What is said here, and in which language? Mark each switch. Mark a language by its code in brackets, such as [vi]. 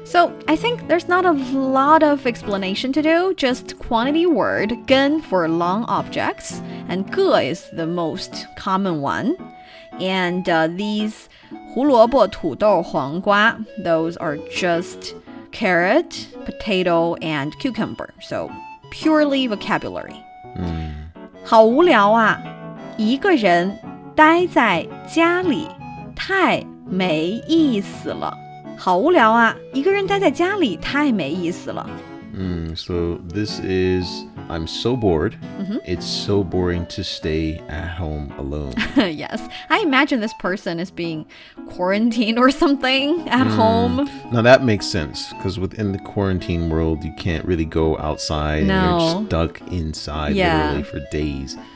[en] So I think there's not a lot of explanation to do, just quantity word, 根 for long objects, and 个 is the most common one. And these [zh] 胡萝卜、土豆、黄瓜, [en] those are just carrot, potato, and cucumber. So purely vocabulary. [zh] 好无聊啊，一个人待在家里太没意思了。好无聊啊，一个人待在家里太没意思了。 [en] So this is I'm so bored. It's so boring to stay at home alone. Yes. I imagine this person is being quarantined or something at home. Now that makes sense because within the quarantine world, you can't really go outside. No. And you're stuck inside literally for days.